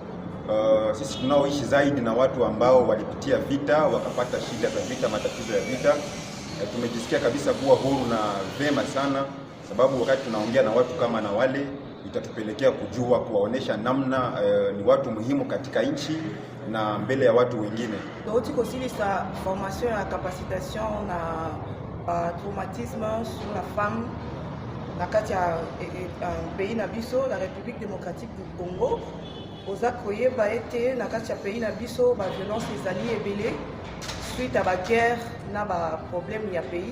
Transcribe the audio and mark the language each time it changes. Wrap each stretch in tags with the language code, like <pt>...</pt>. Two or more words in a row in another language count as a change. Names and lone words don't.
<sw>Sisi tunaoishi zaidi na watu ambao walipitia vita, wakapata shida za vita, matatizo ya vita, tumejisikia kabisa kuwa huru na vema sana, sababu wakati tunaongea na watu kama na wale itatupelekea kujua kuwaonesha namna ni watu muhimu katika nchi na mbele ya watu wengine.</sw> <ln>Nauti kosilisa formation ya capacitation na</ln> <fr>traumatisme sur la femme</fr> <ln>na kati ya pays na biso la République démocratique du Congo. Oza koyeba ete na kati ya pays na biso ba violence ezali ebele</ln> <fr>suite à</fr> <ln>ba guerre na ba problème ya pays.</ln>